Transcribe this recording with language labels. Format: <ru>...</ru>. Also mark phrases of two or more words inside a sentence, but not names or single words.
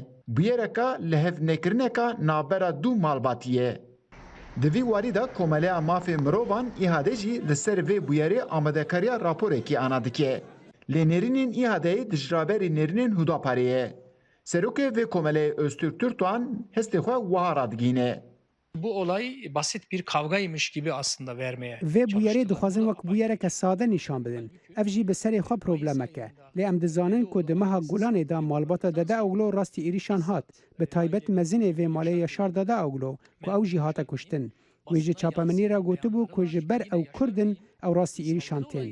<ku>Bûyereka lihevnekirineka navbera dû malbatiyê. Di vî warî da Komeleya Mafê Mirovan îhade jî li ser vê bûyerê amadekariya raporekî ana dike. Lê nêrînên îhadeyê dijraberî nêrînên Hudaparê ye. Serokê vê komeleyê Öztürk Türkdoğan hestê xwe wiha radigîne.</ku> <tr>Bu olay basit bir kavgaymış gibi aslında vermeye.</tr> <ku>Vê bûyerê dixwazin wek bûyereke sade nîşan bidin. Ev jî bi serê xwe problemek e. Lê em dizanin ku di meha Gulanê da malbata Dedeoğlu rastî êrîşan hat. Bi taybet mezinê vê malê Yaşar Dedeoğlu ku ew jî hate kuştin. Wê ji çapemenî re gotibû ku ji ber ew Kurdin ew rastî êrîşan tên.</ku>